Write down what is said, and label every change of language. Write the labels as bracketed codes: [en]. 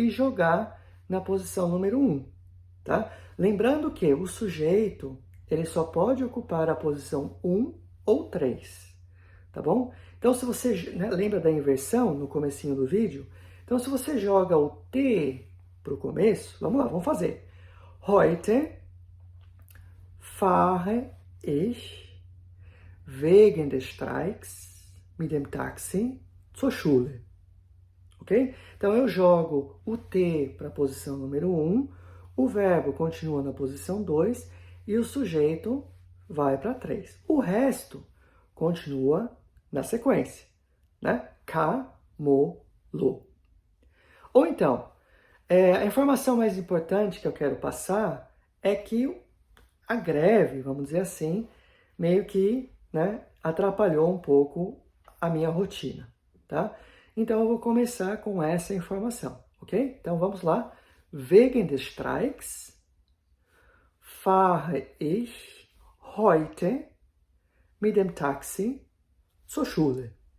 [pt] E jogar na posição número 1, tá? Lembrando que o sujeito, ele só pode ocupar a posição 1 ou 3, tá bom? Então, se você, né, lembra da inversão no comecinho do vídeo? Então, se você joga o T para o começo, vamos lá, vamos fazer. [de] Heute fahre ich wegen des Streiks mit dem Taxi zur Schule. [pt] Ok? Então, eu jogo o T para a posição número 1, o verbo continua na posição 2 e o sujeito vai para 3. O resto continua na sequência, né? Camolô. Ou então, a informação mais importante que eu quero passar é que a greve, vamos dizer assim, meio que, né, atrapalhou um pouco a minha rotina, tá? Então eu vou começar com essa informação, ok? Então vamos lá. [de] Wegen des Streiks fahre ich heute mit dem Taxi zur Schule.